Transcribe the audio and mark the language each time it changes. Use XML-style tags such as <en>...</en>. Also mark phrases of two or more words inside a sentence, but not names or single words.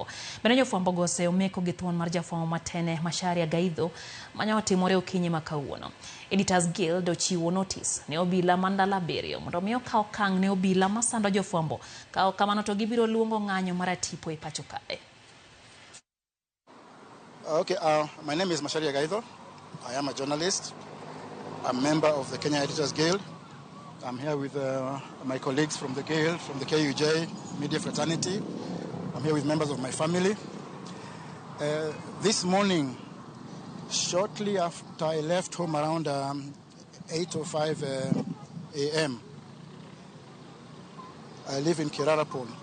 <luo>Bende jofwambo go osemeko gi thuon mar jafwambo matene Macharia Gaidho manya otimore okinyi ma kawuono. Editors Guild ochiwo notice ne obila mandala beriyo mondo miyo kaw okang' ne obila masando jofwambo kaw kamano to gibiro luongo ng'anyo mar tipo e pacho kae.</luo> <en>Okay, my name is Macharia Gaidho. I am a journalist. I'm a member of the Kenya Editors Guild. I'm here with my colleagues from the Guild, from the KUJ media fraternity. I'm here with members of my family. This morning, shortly after I left home around 8:05 a.m., I live in Kirarapon.</en>